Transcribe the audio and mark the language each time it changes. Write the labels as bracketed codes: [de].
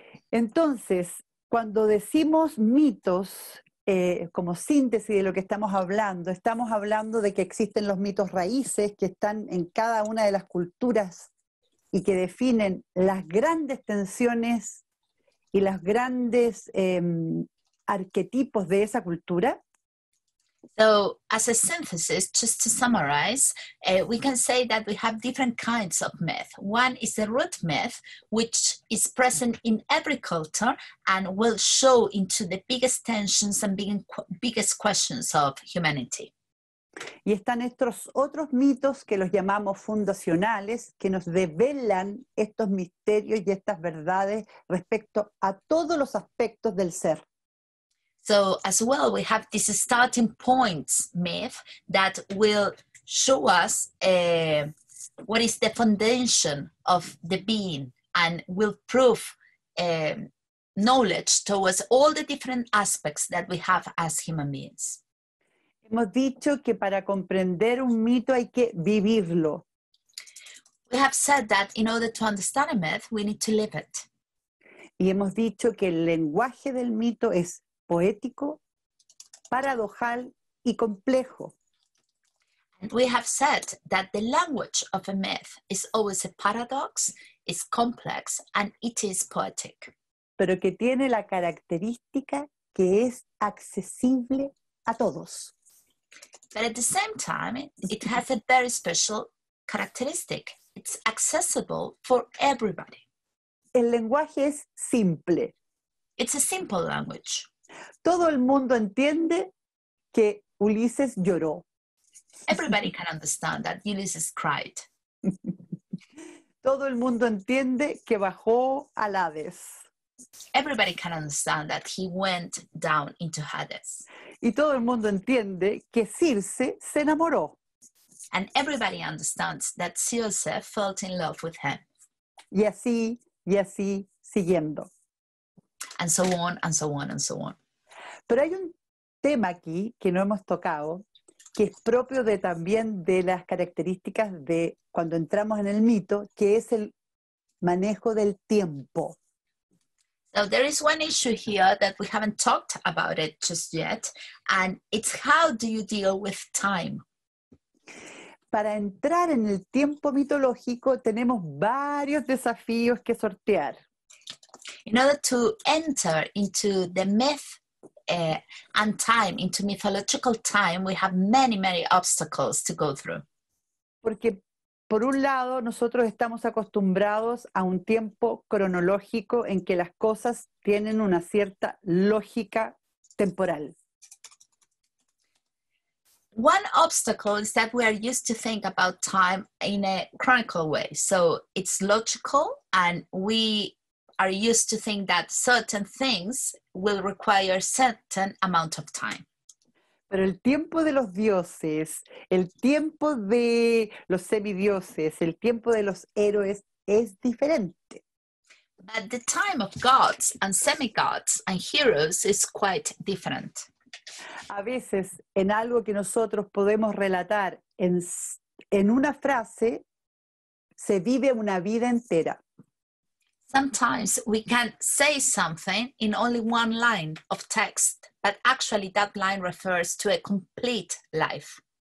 [es] Entonces, cuando decimos mitos, como síntesis de lo que estamos hablando de que existen los mitos raíces que están en cada una de las culturas y que definen las grandes tensiones y los grandes arquetipos de esa cultura. [en] So as a synthesis, just to summarize, we can say that we have different kinds of myth. One is the root myth, which is present in every culture and will show into the biggest tensions and biggest questions of humanity. [es] Y están estos otros mitos que los llamamos fundacionales, que nos develan estos misterios y estas verdades respecto a todos los aspectos del ser. [en] So as well, we have this starting points myth that will show us what is the foundation of the being and will prove knowledge towards all the different aspects that we have as human beings. [es] Hemos dicho que para comprender un mito hay que vivirlo. [en] We have said that in order to understand a myth, we need to live it. [es] Y hemos dicho que el lenguaje del mito es poético, paradojal y complejo. [en] And we have said that the language of a myth is always a paradox, is complex, and it is poetic. [es] Pero que tiene la característica que es accesible a todos. [en] But at the same time, it has a very special characteristic. It's accessible for everybody. [es] El lenguaje es simple. [en] It's a simple language. [es] Todo el mundo entiende que Ulises lloró. [en] Everybody can understand that Ulysses cried. [es] Todo el mundo entiende que bajó al Hades. [en] Everybody can understand that he went down into Hades. [es] Y todo el mundo entiende que Circe se enamoró. [en] And everybody understands that Circe fell in love with him. [es] Y así, siguiendo. [en] And so on, and so on, and so on. [es] Pero hay un tema aquí que no hemos tocado, que es propio también de las características de cuando entramos en el mito, que es el manejo del tiempo. [en] So there is one issue here that we haven't talked about it just yet, and it's how do you deal with time? [es] Para entrar en el tiempo mitológico tenemos varios desafíos que sortear. [en] In order to enter into the myth and time, into mythological time, we have many, many obstacles to go through. [es] Porque por un lado nosotros estamos acostumbrados a un tiempo cronológico en que las cosas tienen una cierta lógica temporal. [en] One obstacle is that we are used to think about time in a chronicle way. So it's logical, and we are used to think that certain things will require a certain amount of time. [es] Pero el tiempo de los dioses, el tiempo de los semidioses, el tiempo de los héroes es diferente. [en] But the time of gods and semi-gods and heroes is quite different. [es] A veces en algo que nosotros podemos relatar en una frase, se vive una vida entera. [en] Sometimes we can say something in only one line of text, but actually that line refers to a complete life.